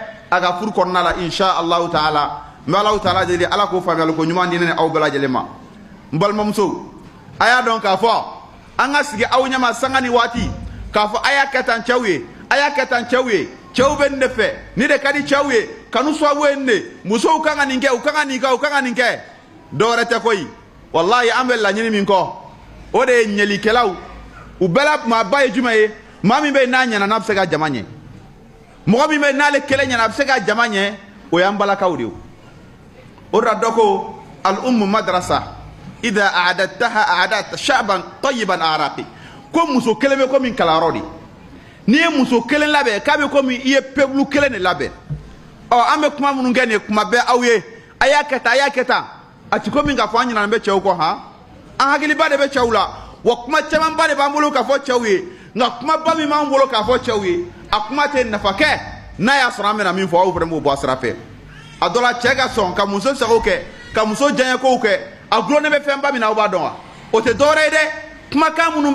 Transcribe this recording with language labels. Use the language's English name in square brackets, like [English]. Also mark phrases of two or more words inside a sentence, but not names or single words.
[Bambara] a ka furu kɔnɔna la [Arabic] إن شاء الله تعالى [Bambara] n bɛ Alahu taala deli ala k'o faamuyali ko ɲuman di ne ni aw bɛɛ lajɛlen ma n balimamusow a y'a dɔn k'a fɔ an ka sigi aw ɲɛma sanga ni waati k'a fɔ a y'a kɛ tan cɛw ye a y'a kɛ tan cɛw ye cɛw bɛ nin de fɛ ni de ka di cɛw ye kanu sababu ye nin de musow kan ka nin kɛ u kan ka nin kɛ u kan ka nin kɛ dɔwɛrɛ tɛ koyi walahi an bɛ laɲini min kɔ o de ye ɲɛlikɛlaw u bɛɛ la maaba ye jumɛn ye maa min bɛ yen n'a ɲɛna n'a bɛ se ka jama ɲɛ mɔgɔ min bɛ yen n'ale kelen ɲɛna a bɛ se ka jama ɲɛ o y'an balakaw de ye o de la dɔ ko [Arabic] الأم مدرسة إذا أعددتها أعددت شعبا طيب الأعراق [Bambara] ko muso kelen bɛ komi kalanyɔrɔ de n'i ye muso kelen labɛn k'a bɛ komi i ye peuple kelen de labɛn an bɛ kuma minnu kɛ nin ye kuma bɛɛ aw ye a y'a kɛ tan a y'a kɛ tan a ti komi k'a fɔ an ɲinɛna bɛ cɛw kɔ han an hakiliba de bɛ cɛw la wa kuma camanba de b'an bolo k'a fɔ cɛw ye nka kumaba min b'an bolo k'a fɔ cɛw ye a kuma tɛ nafa kɛ n'a y'a sɔrɔ an bɛna min fɔ aw fana b'o bɔ a sira fɛ a dɔ la cɛ ka sɔn ka muso sago kɛ ka muso diyaɲɛkow kɛ a gulonnen bɛ fɛnba min na aw b'a dɔn wa o tɛ dɔwɛrɛ ye dɛ kumakan minnu